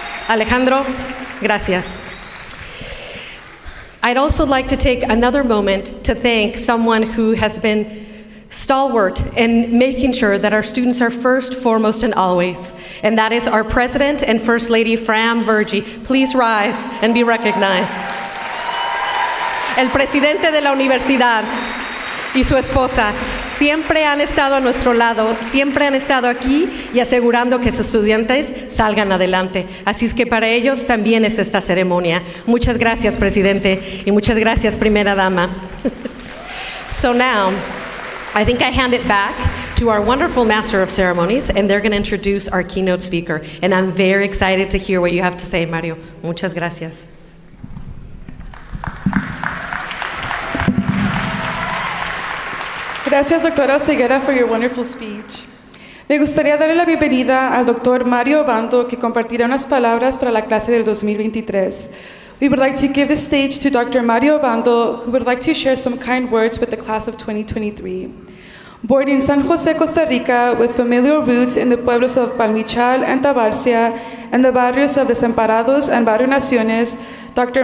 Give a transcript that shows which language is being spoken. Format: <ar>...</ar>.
<en>Alejandro, gracias. I'd also like to take another moment to thank someone who has been stalwart in making sure that our students are first, foremost, and always. And that is our President and First Lady, Fran Vergy. Please rise and be recognized.</en> <es>El presidente de la universidad y su esposa siempre han estado a nuestro lado, siempre han estado aquí y asegurando que sus estudiantes salgan adelante. Así es que para ellos también es esta ceremonia. Muchas gracias, presidente, y muchas gracias, primera dama.</es> <en>So now, I think I hand it back to our wonderful Master of Ceremonies, and they're going to introduce our keynote speaker. And I'm very excited to hear what you have to say, Mario.</en> <es>Muchas gracias. Gracias, doctora</es> <en>Oseguera, for your wonderful speech.</en> <es>Me gustaría darle la bienvenida al doctor Mario Obando, que compartirá unas palabras para la clase del 2023.</es> <en>We would like to give the stage to Dr. Mario Obando, who would like to share some kind words with the class of 2023. Born in San Jose, Costa Rica, with familial roots in the pueblos of Palmichal and Tabarcia, and the barrios of Desamparados and Barrio Naciones, Dr.</en>